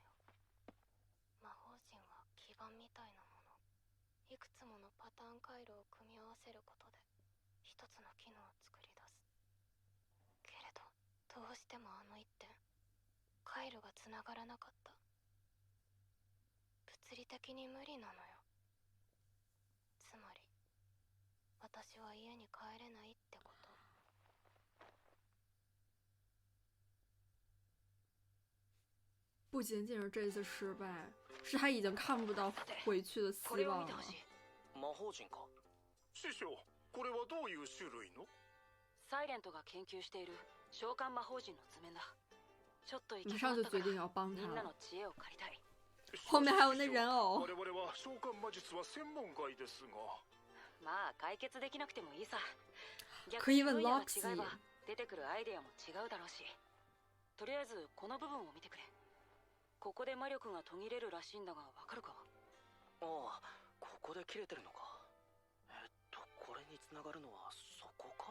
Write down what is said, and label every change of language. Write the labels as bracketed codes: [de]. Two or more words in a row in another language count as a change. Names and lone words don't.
[ja] 魔法陣は基盤みたいなもの、いくつものパターン回路を組み合わせることで一つの機能を作り出す。けれどどうしてもあの一点回路がつながらなかった。物理的に無理なのよ。つまり私は家に帰れないってこと。 [zh] 不仅仅是这次失败，是他已经看不到回去的希 [ja] これを [zh] 望了。 [ja] 見てほしい。魔法陣か。師匠、これはどういう種類の。サイレントが研究している召喚魔法陣の図面だ。ちょっと行き [zh] 马 [ja] 詰まったから [zh] 上就决定要帮 [ja] みんな [zh] 他了。 [ja] の知恵を借りたい。 [zh] 后面还有那人偶 [ja] 我。々は召喚魔術は専門外ですが。まあ解決できなくてもいいさ。逆 [zh] 可以問 [ja] に分野が Loxy 違えば出てくるアイデアも違うだろうし。とりあえずこの部分を見てくれ。ここで魔力が途切れるらしいんだがわかるか。ああ、ここで切れてるのか。これにつながるのはそこか。